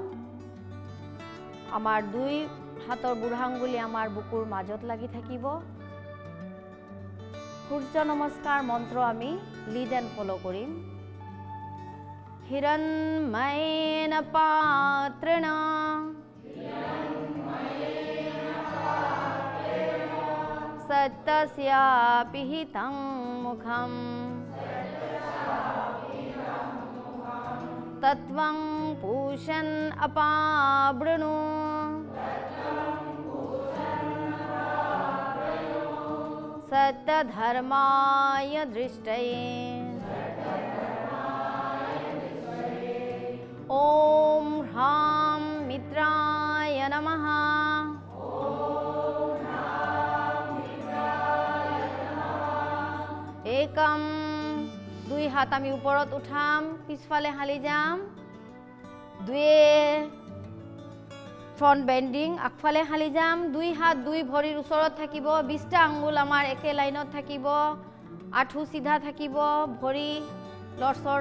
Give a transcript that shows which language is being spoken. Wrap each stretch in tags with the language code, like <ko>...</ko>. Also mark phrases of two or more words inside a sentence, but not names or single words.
<as>আমাৰ 2 হাতৰ বুঢ়াআঙুলি আমাৰ বুকুৰ মাজত লাগি থাকিব। সূৰ্য নমস্কাৰ মন্ত্ৰ আমি</as> <en>lead and follow'</en> <as>কৰিম।</as> <sa>হিৰণ্ময়েন পাত্ৰেণ सत्यस्या पिहितं मुखं तत्त्वं पूषन् अपावृणु सत्यधर्माय दृष्टये ॐ ह्रां मित्राय नमः एकम</sa> <as>দুই হাত আমি ওপৰত উঠাম পিছফালে হালি যাম দুয়ে</as> <en>front bending</en> <as>আগফালে হালি যাম দুই হাত দুই ভৰিৰ ওচৰত থাকিব 20টা আঙ্গুল আমাৰ একে লাইনত থাকিব আঁঠু সিধা থাকিব ভৰি লৰচৰ</as>